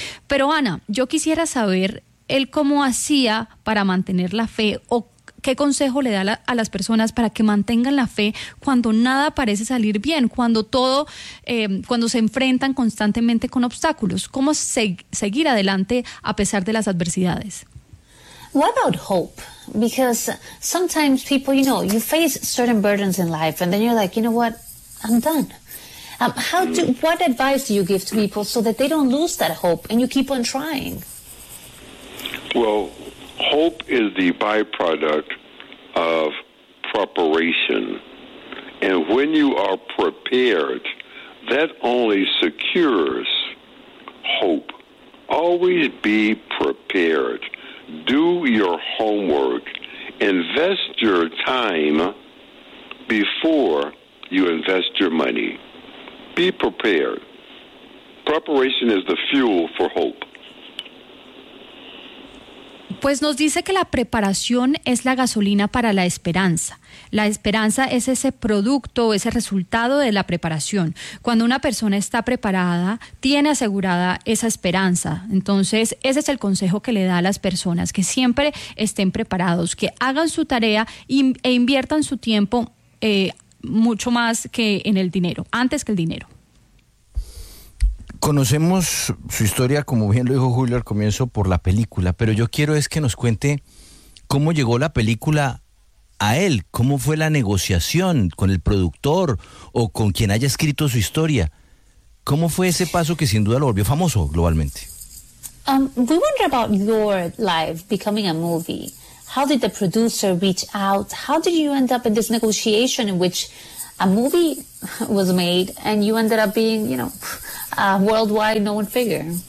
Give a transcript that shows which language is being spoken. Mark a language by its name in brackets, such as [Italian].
[Spanish] Pero Ana, yo quisiera saber él cómo hacía para mantener la fe, o qué consejo le da a las personas para que mantengan la fe cuando nada parece salir bien, cuando todo, cuando se enfrentan constantemente con obstáculos. ¿Cómo seguir adelante a pesar de las adversidades? [English] What about hope? Because sometimes people, you know, you face certain burdens in life and then you're like, you know what, I'm done. What advice do you give to people so that they don't lose that hope and you keep on trying? Well, hope is the byproduct of preparation. And when you are prepared, that only secures hope. Always be prepared. Do your homework. Invest your time before you invest your money. Be prepared. Preparation is the fuel for hope. [Spanish] Pues nos dice que la preparación es la gasolina para la esperanza. La esperanza es ese producto, ese resultado de la preparación. Cuando una persona está preparada, tiene asegurada esa esperanza. Entonces, ese es el consejo que le da a las personas, que siempre estén preparados, que hagan su tarea e inviertan su tiempo mucho más que en el dinero, antes que el dinero. Conocemos su historia, como bien lo dijo Julio al comienzo, por la película, pero yo quiero es que nos cuente cómo llegó la película a él, cómo fue la negociación con el productor o con quien haya escrito su historia. ¿Cómo fue ese paso que sin duda lo volvió famoso globalmente? [English] We wonder about your life becoming a movie. How did the producer reach out? How did you end up in this negotiation in which a movie was made and you ended up being, you know, a worldwide known figure?